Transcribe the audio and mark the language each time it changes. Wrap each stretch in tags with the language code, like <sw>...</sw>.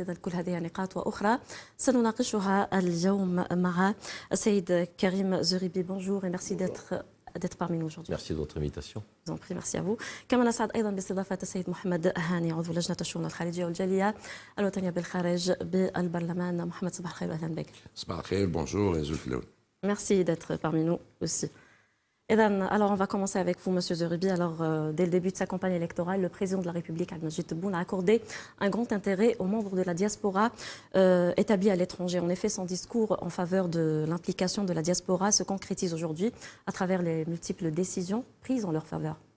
<ar>إذا كل هذه نقاط وأخرى سنناقشها اليوم مع السيد كريم زغيبي.</ar> <fr>Bonjour et merci d'être parmi nous aujourd'hui. Merci de votre invitation. Je vous en prie, merci à vous.</fr> <ar>كما نسعد أيضا باستضافة السيد محمد هاني عضو لجنة الشؤون الخارجية والجالية الوطنية بالخارج بالبرلمان. محمد صباح الخير وأهلا بك. صباح الخير,</ar> <fr>bonjour et Zoufloun. Merci d'être parmi nous aussi. Alors, on va commencer avec vous, Monsieur Zeribi. Alors, dès le début de sa campagne électorale, le président de la République, Abdelmajid Tebboune, a accordé un grand intérêt aux membres de la diaspora établis à l'étranger. En effet, son discours en faveur de l'implication de la diaspora se concrétise aujourd'hui à travers les multiples décisions prises en leur faveur.</fr>